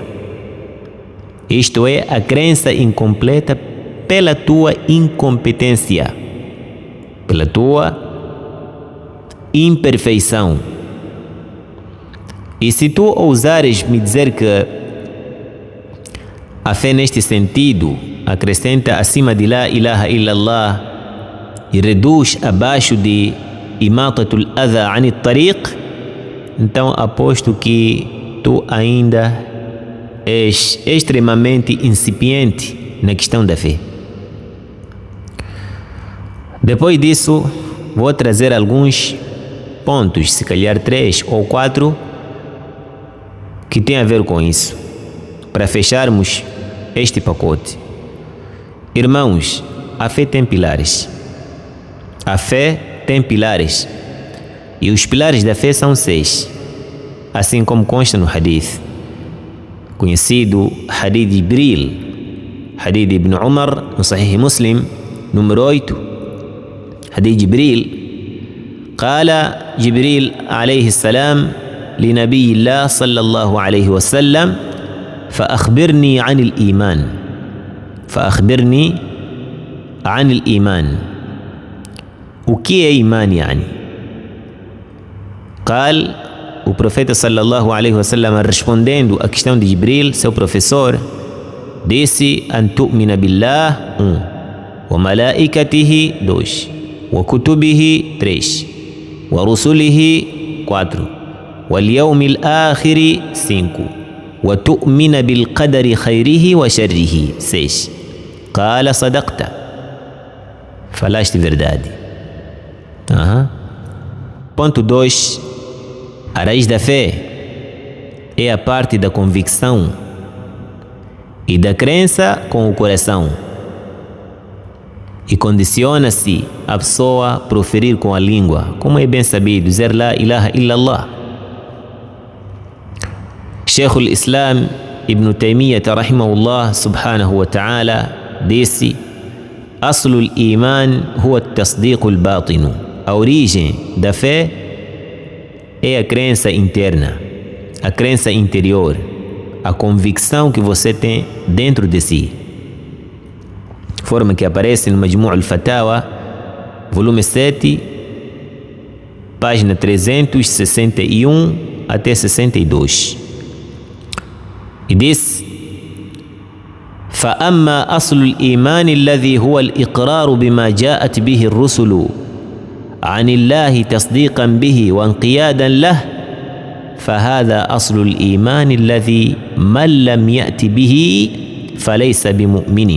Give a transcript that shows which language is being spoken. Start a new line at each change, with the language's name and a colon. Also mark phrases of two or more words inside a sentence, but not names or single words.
Portuguese: Isto é, a crença incompleta pela tua incompetência, pela tua imperfeição. E se tu ousares me dizer que a fé neste sentido acrescenta acima de
Arabic: لا إله إلا الله
Portuguese: e reduz abaixo de
Arabic: إماطة الأذى عن الطريق,
Portuguese: então aposto que tu ainda és extremamente incipiente na questão da fé. Depois disso, vou trazer alguns pontos, se calhar 3 ou 4, que tem a ver com isso, para fecharmos este pacote. Irmãos, a fé tem pilares. A fé tem pilares. E os pilares da fé são 6, assim como consta no hadith. Conhecido Hadith Jibril, Hadith Ibn Umar, no Sahih Muslim, número 8.
Arabic: Hadith Jibril, قال جبريل عليه السلام لنبي الله صلى الله عليه وسلم فأخبرني عن الإيمان. فأخبرني عن الإيمان. وكي إيمان يعني؟ قال
Portuguese: o profeta
Arabic: صلى الله عليه وسلم,
Portuguese: respondendo à questão de Jibril, seu professor, disse:
Arabic: أن تؤمن بالله، 1، وملائكته، 2، وكتبه، 3، ورسله، 4، واليوم الآخر، 5، وتؤمن بالقدر خيره وشره، 6. قال صدقت,
Portuguese: falaste verdade. Ponto 2. A raiz da fé é a parte da convicção e da crença com o coração, e condiciona-se a pessoa a proferir com a língua, como é bem sabido, dizer
Arabic: لا إله إلا الله.
Portuguese: Sheikh al-Islam Ibn Taymiyyah
Arabic: رحمه الله سبحانه وتعالى
Portuguese: disse:
Arabic: أصل الإيمان هو التصديق الباطن.
Portuguese: A origem da fé é a crença interna, a crença interior, a convicção que você tem dentro de si. Forma que aparece no Majmu' al-Fatawa, volume 7, página 361 até 62. E diz:
Arabic: فأما أصل الإيمان الذي هو الإقرار بما جاءت به الرسل عن الله تصديقا به وانقيادا له، فهذا أصل الإيمان الذي من لم يأت به فليس بمؤمن.